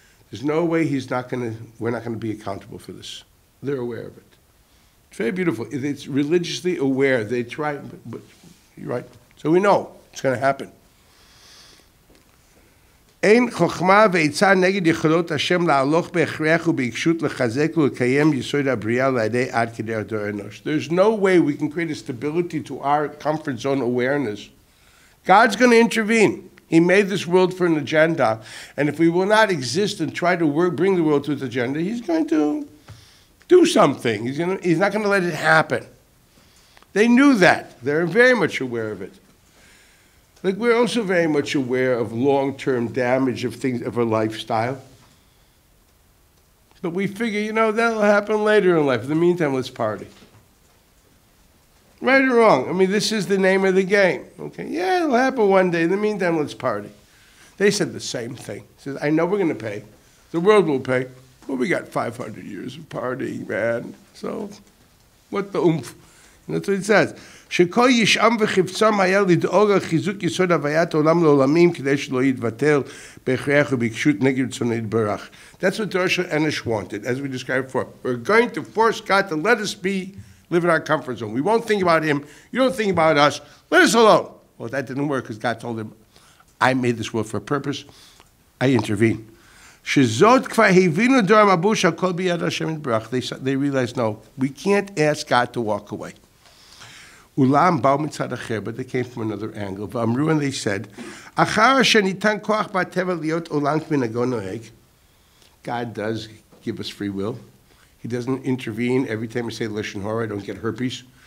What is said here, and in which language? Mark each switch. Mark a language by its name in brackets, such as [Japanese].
[English] There's no way we're not going to be accountable for this. They're aware of it. It's very beautiful. It's religiously aware. They try, but you're right. So we know it's going to happen. [Hebrew] אין חוכמה ועצה נגד יכולות השם להלוך בהכרח ובעיקשות לחזק ולקיים יסוד הבריאה לידי עד כדי הדור אנוש. [English] There's no way we can create a stability to our comfort zone awareness. God's going to intervene. He made this world for an agenda, and if we will not exist and try to bring the world to its agenda, he's going to do something. He's not going to let it happen. They knew that. They're very much aware of it. Like, we're also very much aware of long-term damage of things, of our lifestyle. But we figure, that'll happen later in life. In the meantime, let's party. Right or wrong? I mean, this is the name of the game. Okay, yeah, it'll happen one day. In the meantime, let's party. They said the same thing. He says, I know we're going to pay. The world will pay. Well, we got 500 years of partying, man. So, what the oomph? And that's what it says. [Hebrew] שכל ישעם וחפצם היה לדאוג על חיזוק יסוד הוויית העולם לעולמים כדי שלא יתבטל בהכרח ובעיקשות נגד רצונו יתברך. [English] That's what Dorish Enosh wanted, as we described before. We're going to force God to let us live in our comfort zone. We won't think about him. You don't think about us. Let us alone. Well, that didn't work because God told him, I made this world for a purpose. I intervene. [Hebrew] שזאת כבר הבינו דור המבול שהכל ביד השם יתברך. [English] They realized, no, we can't ask God to walk away. [Hebrew] Ulam ba'u mitzad acher, [English] but they came from another angle. [Hebrew] V'amru, [English] and they said, [Hebrew] Achar asher nitan koach ba'teva liot olam k'minago noheg. [English] God does give us free will. He doesn't intervene every time I say lashon hara. I don't get herpes.